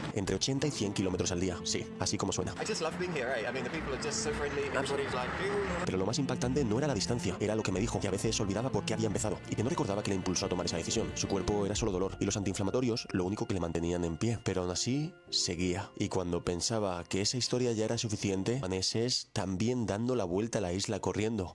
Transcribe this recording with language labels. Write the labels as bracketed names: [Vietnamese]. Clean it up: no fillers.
[Spanish] Entre 80 y 100 kilómetros al día, sí, así como suena. [English] I just love being here, eh? I mean, the people are just so friendly. Everybody's like, [Spanish] Pero lo más impactante no era la distancia, era lo que me dijo, que a veces olvidaba por qué había empezado y que no recordaba que le impulsó a tomar esa decisión. Su cuerpo era solo dolor y los antiinflamatorios lo único que le mantenían en pie. Pero aún así, seguía. Y cuando pensaba que esa historia ya era suficiente, daneses también dando la vuelta a la isla corriendo.